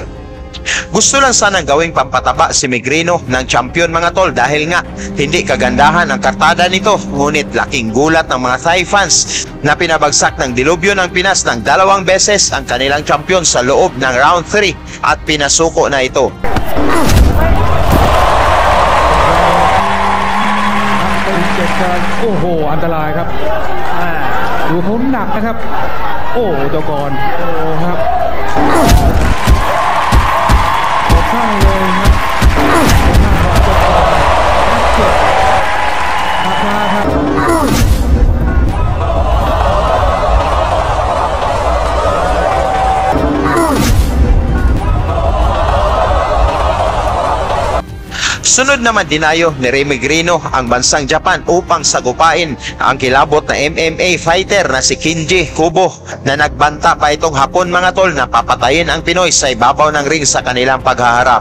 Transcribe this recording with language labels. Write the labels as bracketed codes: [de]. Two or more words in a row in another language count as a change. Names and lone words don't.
[tl] Gusto lang sanang gawing pampataba si Migrino ng champion mga tol dahil nga hindi kagandahan ang kartada nito, ngunit laking gulat ng mga [en] Thai fans [tl] na pinabagsak ng Dilobyo ng Pinas ng 2 beses ang kanilang champion sa loob ng round 3 at pinasuko na ito. [th] โอ้โหอันตรายครับดูเขาหนักนะครับโอ้ตัวก่อนโอ้ครับตกข้างเลยครับหักมาครับ [tl] Sunod naman dinayo ni Remy Grino ang bansang Japan upang sagupain ang kilabot na [en] MMA fighter [tl] na si Kinji Kubo na nagbanta pa itong hapon mga tol na papatayin ang Pinoy sa ibabaw ng ring sa kanilang paghaharap.